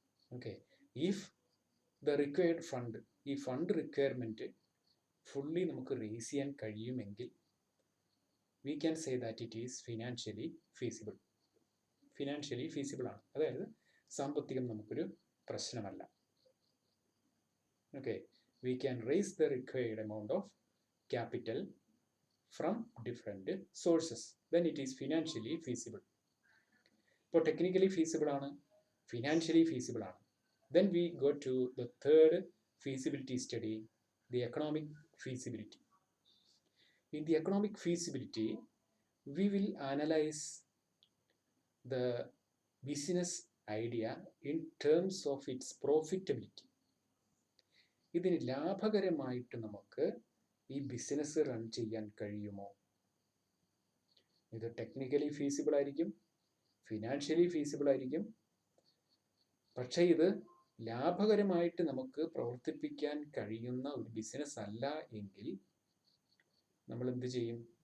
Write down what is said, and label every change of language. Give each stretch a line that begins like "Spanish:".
English: okay, if the required fund,
Malayalam: ഈ fund requirement fully നമുക്ക് raise ചെയ്യാൻ കഴിയുമെങ്കിൽ
English: we can say that it is financially feasible.
Malayalam: Financially feasible ആണ്, അതായത് സാമ്പത്തികം നമുക്കൊരു പ്രശ്നമല്ല.
English: Okay, we can raise the required amount of capital from different sources, then it is financially feasible.
Malayalam: ഇപ്പോൾ technically feasible ആണ്, ഫിനാൻഷ്യലി ഫീസിബിൾ ആണ്.
English: Then we go to the third feasibility study, the economic feasibility. In the economic feasibility, we will analyze the business idea in terms of its profitability.
Malayalam: ഇതിന് ലാഭകരമായിട്ട് നമുക്ക് ഈ business run ചെയ്യാൻ കഴിയുമോ. ഇത് technically feasible ആയിരിക്കും, financially feasible ആയിരിക്കും, പക്ഷേ ഇത് ലാഭകരമായിട്ട് നമുക്ക് പ്രവർത്തിപ്പിക്കാൻ കഴിയുന്ന ഒരു ബിസിനസ് അല്ല എങ്കിൽ നമ്മൾ എന്ത് ചെയ്യും.